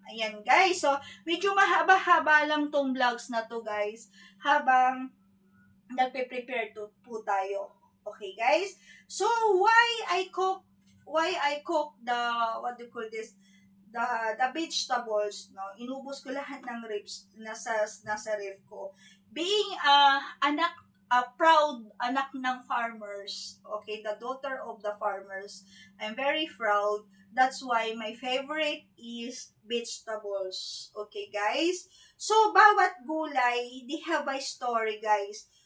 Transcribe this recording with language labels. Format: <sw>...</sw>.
<tl>Ayan guys, so medyo mahaba-haba lang tong vlogs na to guys, habang nagpe-prepare po tayo.</tl> <en>Okay guys, so why I cook the, what do you call this, the vegetables, no?</en> <tl>Inubos ko lahat ng ribs nasa ref ko.</tl> <en>Being a proud</en> <tl>anak ng farmers,</tl> <en>okay, the daughter of the farmers, I'm very proud. That's why my favorite is vegetables. Okay, guys? So,</en> <tl>bawat gulay,</tl> <en>they have a story, guys.</en>